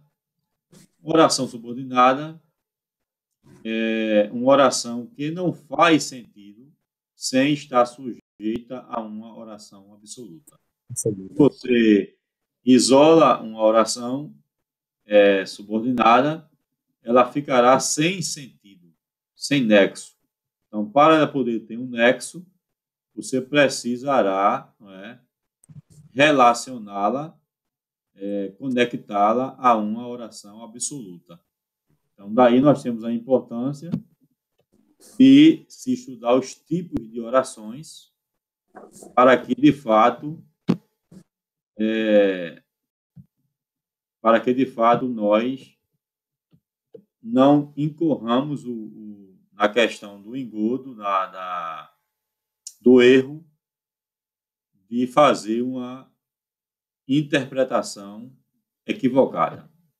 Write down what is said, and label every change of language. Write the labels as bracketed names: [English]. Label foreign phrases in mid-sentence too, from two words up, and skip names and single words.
[Portuguese] Oração subordinada é uma oração que não faz sentido sem estar sujeita a uma oração absoluta. Você isola uma oração subordinada, ela ficará sem sentido, sem nexo. Então, para poder ter um nexo, você precisará, não é, relacioná-la, conectá-la a uma oração absoluta. Então, daí nós temos a importância de se estudar os tipos de orações para que, de fato, nós não incorramos na questão do engodo, do erro de fazer uma interpretação equivocada.